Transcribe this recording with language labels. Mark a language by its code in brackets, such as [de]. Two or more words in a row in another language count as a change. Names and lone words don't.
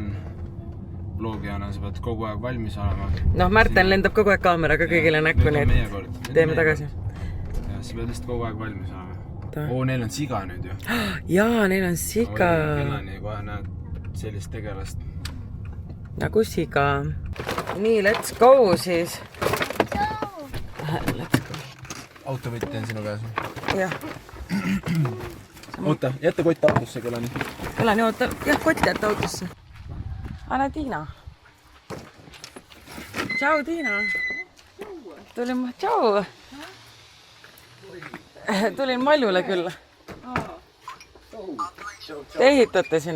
[et] Vlogijana sa pead kogu aeg valmis olema. Märten lendab kogu aeg kaameraga kõigile näkku, nii et teeme tagasi. Ja sa pead lihtsalt kogu aeg valmis olema. Neil on siga nüüd ju. Jaa, neil on siga. Kelani kohe näed sellist tegelast. Nagu siga. Nii, [en] let's go siis. Let's go. [et] Autovõtti on sinu käes. Jah. Oota, jätta kott autosse, Kelani. Kelani, oota. Jah, kott jätta autosse. Anna Tiina. Tšau, Tiina. Tšau. Tulin Mallule külla. Te ehitate sinna?